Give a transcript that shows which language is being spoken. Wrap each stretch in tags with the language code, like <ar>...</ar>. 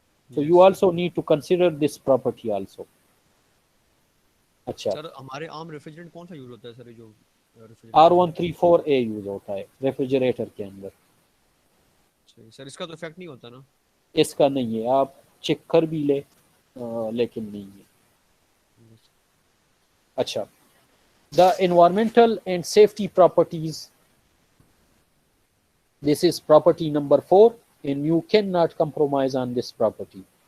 <en>So you also need to consider this property also.</en> <hi>अच्छा sir हमारे आम refrigerant कौन सा यूज होता है सर, ये जो R134A यूज होता है रेफ्रिजरेटर के अंदर। सही सर, इसका तो इफेक्ट नहीं होता ना? इसका नहीं है, आप चेक कर भी ले लेकिन नहीं है।</hi> <en>अच्छा, the environmental and safety properties, this is property number 4 and you cannot compromise on this property.</en>